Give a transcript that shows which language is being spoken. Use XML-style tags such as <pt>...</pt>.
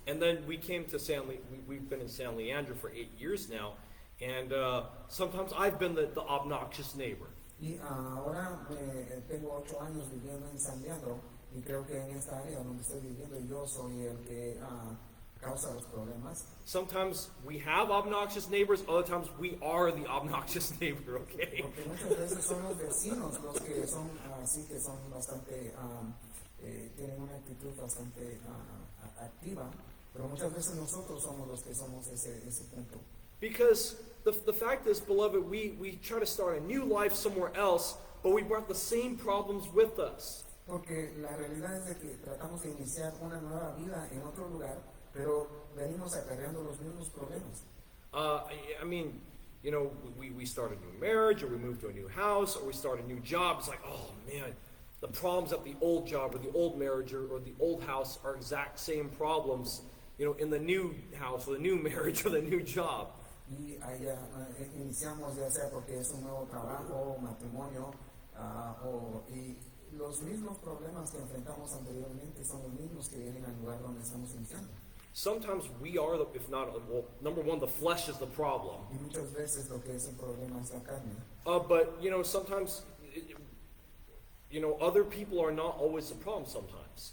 <en>And then we came to we've been in San Leandro for 8 years now, and sometimes I've been the obnoxious neighbor.</en> <es>Y ahora tengo 8 años viviendo en San Leandro, y creo que en esta área donde estoy viviendo yo soy el que causa los problemas.</es> <en>Sometimes we have obnoxious neighbors, other times we are the obnoxious neighbor, okay?</en> <es>Porque muchas veces son los vecinos los que son así, que son bastante, tienen una actitud bastante activa, pero muchas veces nosotros somos los que somos ese punto.</es> <en>Because the fact is, beloved, we try to start a new life somewhere else, but we brought the same problems with us.</en> <es>Porque la realidad es de que tratamos de iniciar una nueva vida en otro lugar, pero venimos acarreando los mismos problemas.</es> <en>I mean, we start a new marriage, or we move to a new house, or we start a new job. It's like, oh man, the problems at the old job or the old marriage or the old house are exact same problems, in the new house or the new marriage or the new job.</en> <es>Y allá iniciamos ya sea porque es un nuevo trabajo, matrimonio, y los mismos problemas que enfrentamos anteriormente son los mismos que vienen al lugar donde estamos iniciando.</es> <en>Sometimes we are, if not, number one, the flesh is the problem.</en> <es>Y muchas veces lo que es el problema es la carne.</es> <en>But, sometimes, other people are not always the problem sometimes.</en>